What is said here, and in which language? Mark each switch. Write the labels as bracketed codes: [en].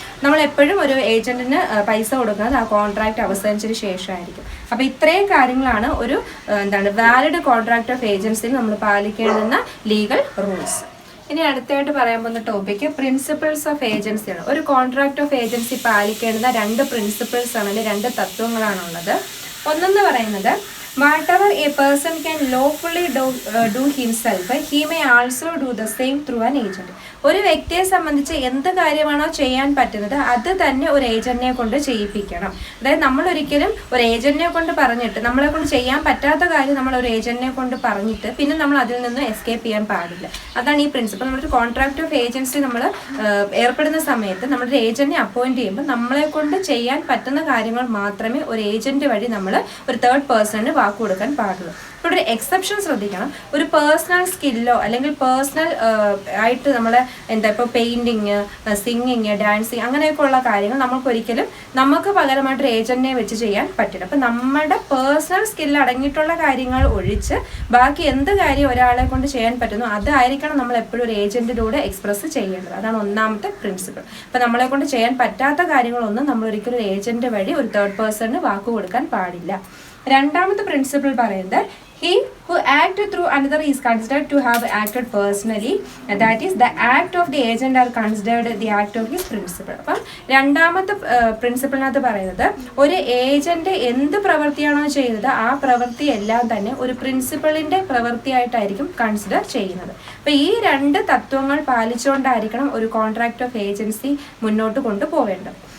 [ml] നമ്മൾ എപ്പോഴും ഒരു ഏജന്റിന് പൈസ കൊടുക്കുന്നത് ആ കോൺട്രാക്ട് അവസാനിച്ചതിന് ശേഷമായിരിക്കും. അപ്പോൾ ഇത്രയും കാര്യങ്ങളാണ് ഒരു വാലിഡ് കോൺട്രാക്ട് ഓഫ് ഏജൻസിയിൽ നമ്മൾ പാലിക്കേണ്ടുന്ന ലീഗൽ റൂൾസ്. ഇനി അടുത്തായിട്ട് പറയാൻ പോകുന്ന ടോപ്പിക്ക് പ്രിൻസിപ്പിൾസ് ഓഫ് ഏജൻസിയാണ്. ഒരു കോൺട്രാക്ട് ഓഫ് ഏജൻസി പാലിക്കേണ്ടുന്ന രണ്ട് പ്രിൻസിപ്പിൾസ് ആണ്, അല്ലെങ്കിൽ രണ്ട് തത്വങ്ങളാണുള്ളത്. ഒന്നെന്ന് പറയുന്നത് [en] whatever a person can lawfully do himself, he may also do the same through an agent. [ml] ഒരു വ്യക്തിയെ സംബന്ധിച്ച് എന്ത് കാര്യമാണോ ചെയ്യാൻ പറ്റുന്നത് അത് തന്നെ ഒരു ഏജന്റിനെ കൊണ്ട് ചെയ്യിപ്പിക്കണം. അതായത് നമ്മൾ ഒരിക്കലും ഒരു ഏജന്റിനെ കൊണ്ട് പറഞ്ഞിട്ട് നമ്മളെ കൊണ്ട് ചെയ്യാൻ പറ്റാത്ത കാര്യം നമ്മൾ ഒരു ഏജന്റിനെ കൊണ്ട് പറഞ്ഞിട്ട് പിന്നെ നമ്മൾ അതിൽ നിന്ന് എസ്കേപ്പ് ചെയ്യാൻ പാടില്ല. അതാണ് ഈ പ്രിൻസിപ്പൾ. നമ്മളൊരു കോൺട്രാക്ട് ഓഫ് ഏജൻസി നമ്മൾ ഏർപ്പെടുന്ന സമയത്ത് നമ്മളൊരു ഏജന്റിനെ അപ്പോയിന്റ് ചെയ്യുമ്പോൾ നമ്മളെ കൊണ്ട് ചെയ്യാൻ പറ്റുന്ന കാര്യങ്ങൾ മാത്രമേ ഒരു ഏജന്റ് വഴി നമ്മൾ ഒരു തേർഡ് പേഴ്സണിന് വാക്ക് കൊടുക്കാൻ പാടുള്ളൂ. ഇപ്പോൾ ഒരു എക്സെപ്ഷൻ ശ്രദ്ധിക്കണം. ഒരു പേഴ്സണൽ സ്കില്ലോ അല്ലെങ്കിൽ പേഴ്സണൽ ആയിട്ട് നമ്മൾ ഇപ്പോൾ പെയിന്റിങ്, സിംഗിങ്, ഡാൻസിങ് അങ്ങനെയൊക്കെ ഉള്ള കാര്യങ്ങൾ നമുക്ക് പകരമായിട്ട് ഏജന്റിനെ വെച്ച് ചെയ്യാൻ പറ്റില്ല. അപ്പം നമ്മുടെ പേഴ്സണൽ സ്കില്ല് അടങ്ങിയിട്ടുള്ള കാര്യങ്ങൾ ഒഴിച്ച് ബാക്കി എന്ത് കാര്യം ഒരാളെ കൊണ്ട് ചെയ്യാൻ പറ്റുന്നു അതായിരിക്കണം നമ്മൾ എപ്പോഴും ഒരു ഏജന്റിലൂടെ എക്സ്പ്രസ് ചെയ്യേണ്ടത്. അതാണ് ഒന്നാമത്തെ പ്രിൻസിപ്പിൾ. അപ്പം നമ്മളെ കൊണ്ട് ചെയ്യാൻ പറ്റാത്ത കാര്യങ്ങളൊന്നും നമ്മൾ ഒരിക്കലും ഒരു ഏജന്റ് വഴി ഒരു തേർഡ് പേഴ്സണിന് വാക്ക് കൊടുക്കാൻ പാടില്ല. രണ്ടാമത്തെ പ്രിൻസിപ്പിൾ പറയുന്നത് [en] he who act through another is considered to have acted personally, that is the act of the agent are considered the act of his principal. [ml] അപ്പം രണ്ടാമത്തെ പ്രിൻസിപ്പിളിനകത്ത് പറയുന്നത് ഒരു ഏജന്റ് എന്ത് പ്രവൃത്തിയാണോ ചെയ്യുന്നത് ആ പ്രവൃത്തി എല്ലാം തന്നെ ഒരു പ്രിൻസിപ്പളിന്റെ പ്രവൃത്തിയായിട്ടായിരിക്കും കൺസിഡർ ചെയ്യുന്നത്. അപ്പം ഈ രണ്ട് തത്വങ്ങൾ പാലിച്ചുകൊണ്ടായിരിക്കണം ഒരു കോൺട്രാക്ട് ഓഫ് ഏജൻസി മുന്നോട്ട് കൊണ്ടുപോവേണ്ടത്.